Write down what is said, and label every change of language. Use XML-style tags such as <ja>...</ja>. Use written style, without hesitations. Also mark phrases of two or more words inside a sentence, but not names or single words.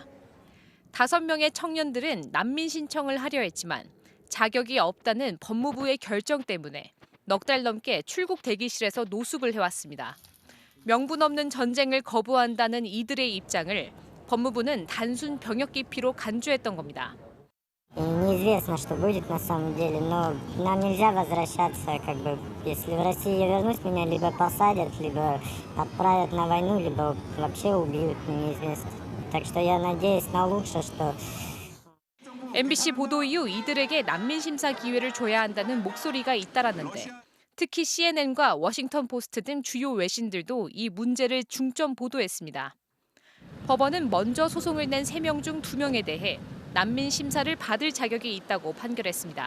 <ko>5명의 청년들은 난민 신청을 하려 했지만 자격이 없다는 법무부의 결정 때문에 넉 달 넘게 출국 대기실에서 노숙을 해왔습니다. 명분 없는 전쟁을 거부한다는 이들의 입장을 법무부는 단순 병역 기피로 간주했던 겁니다.</ko> <ru>Неизвестно, что будет на самом деле, но нам нельзя возвращаться, как бы, если в Россию я вернусь, меня либо посадят, либо отправят на войну, либо вообще убьют, неизвестно. Так что я надеюсь на лучшее, что...</ru> <ko>MBC 보도 이후 이들에게 난민 심사 기회를 줘야 한다는 목소리가 잇따랐는데 특히 CNN과 워싱턴 포스트 등 주요 외신들도 이 문제를 중점 보도했습니다. 법원은 먼저 소송을 낸 3명 중 2명에 대해 난민 심사를 받을 자격이 있다고 판결했습니다.</ko>